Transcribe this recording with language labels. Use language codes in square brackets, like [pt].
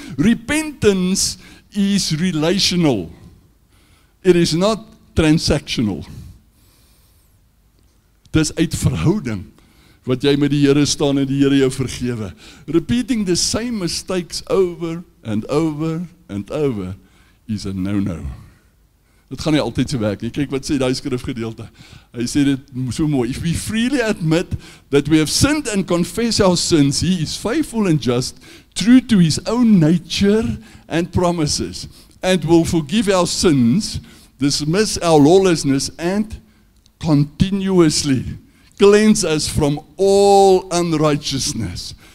[af] Repentance is relational. It is not transactional. Dis uit verhouding, wat jy met die Here staan en die Here jou vergewe. [en] Repeating the same mistakes over and over and over is a no-no. [af] Dit gaan nie altyd so werk nie. Kyk wat sê die skrifgedeelte. Hy sê dit so mooi. [en] If we freely admit that we have sinned and confess our sins, he is faithful and just, true to his own nature and promises, and will forgive our sins, dismiss our lawlessness, and continuously cleanse us from all unrighteousness.